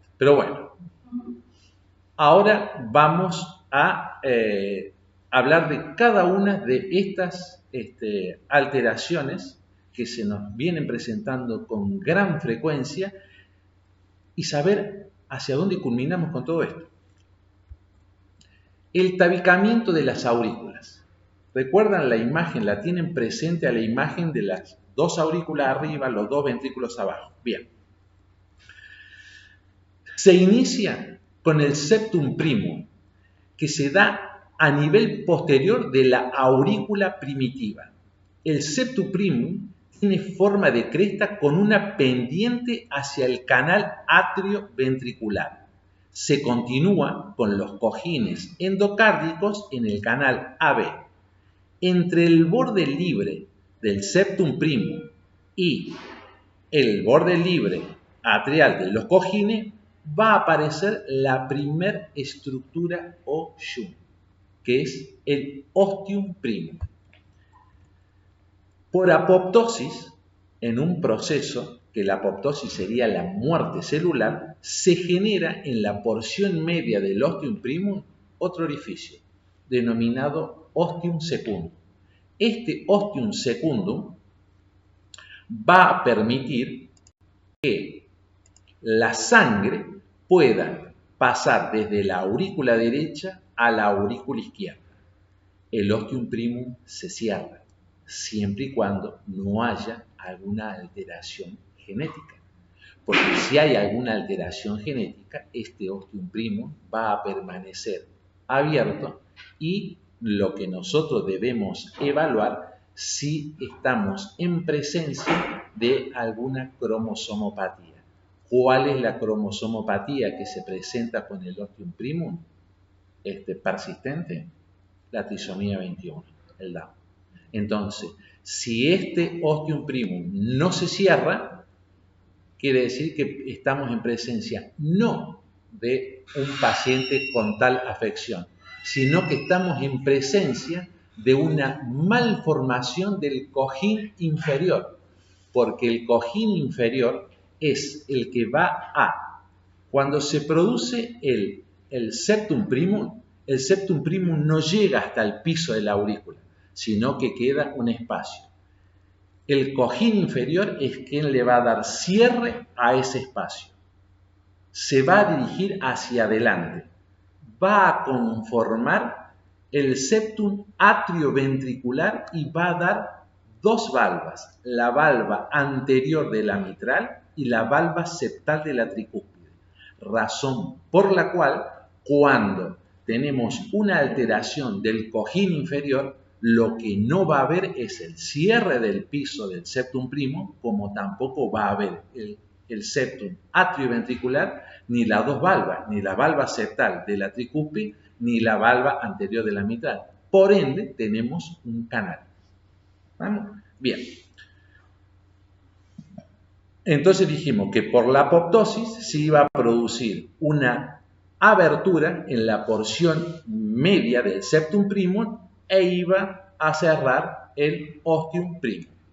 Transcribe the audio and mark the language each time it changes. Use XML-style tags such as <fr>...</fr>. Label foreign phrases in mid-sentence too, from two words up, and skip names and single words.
<es>Pero bueno, ahora vamos a hablar de cada una de estas alteraciones que se nos vienen presentando con gran frecuencia y saber hacia dónde culminamos con todo esto. El tabicamiento de las aurículas. ¿Recuerdan la imagen? ¿La tienen presente a la imagen de las 2 aurículas arriba, los 2 ventrículos abajo. Bien. Se inicia con el</es> <la>septum primum,</la> <es>que se da a nivel posterior de la aurícula primitiva. El</es> <la>septum primum</la> <es>tiene forma de cresta con una pendiente hacia el canal atrioventricular. Se continúa con los cojines endocárdicos en el canal AB. Entre el borde libre del</es> <la>septum primum</la> <es>y el borde libre atrial de los cojines va a aparecer la primer estructura o yunque, que es el</es> <la>ostium primum.</la> <es>Por apoptosis, en un proceso que la apoptosis sería la muerte celular, se genera en la porción media del</es> <la>ostium primum</la> <es>otro orificio, denominado</es> <la>ostium secundum.</la> <es>Este</es> <la>ostium secundum</la> <es>va a permitir que la sangre pueda pasar desde la aurícula derecha a la aurícula izquierda. El</es> <la>ostium primum</la> <es>se cierra, siempre y cuando no haya alguna alteración genética. Porque si hay alguna alteración genética, este</es> <la>ostium primum</la> <es>va a permanecer abierto y lo que nosotros debemos evaluar si estamos en presencia de alguna cromosomopatía. ¿Cuál es la cromosomopatía que se presenta con el</es> <la>ostium primum</la> <es>persistente? La trisomía 21, el Down. Entonces, si este</es> <la>ostium primum</la> <es>no se cierra, quiere decir que estamos en presencia no de un paciente con tal afección, sino que estamos en presencia de una malformación del cojín inferior, porque el cojín inferior es el que va a, cuando se produce el</es> <la>septum primum</la> <es>no llega hasta el piso de la aurícula, sino que queda un espacio. El cojín inferior es quien le va a dar cierre a ese espacio. Se va a dirigir hacia adelante. Va a conformar el septum atrioventricular y va a dar 2 valvas, la valva anterior de la mitral y la valva septal de la tricúspide. Razón por la cual, cuando tenemos una alteración del cojín inferior, lo que no va a haber es el cierre del piso del</es> <la>septum primum,</la> <es>como tampoco va a haber el septum atrioventricular, ni las 2 valvas, ni la valva septal de la tricúspide, ni la valva anterior de la mitral. Por ende, tenemos un canal. ¿Vamos? Bien. Entonces dijimos que por la apoptosis se iba a producir una abertura en la porción media del</es> <la>septum primum</la> <es>e iba a cerrar el</es> <la>ostium primum.</la>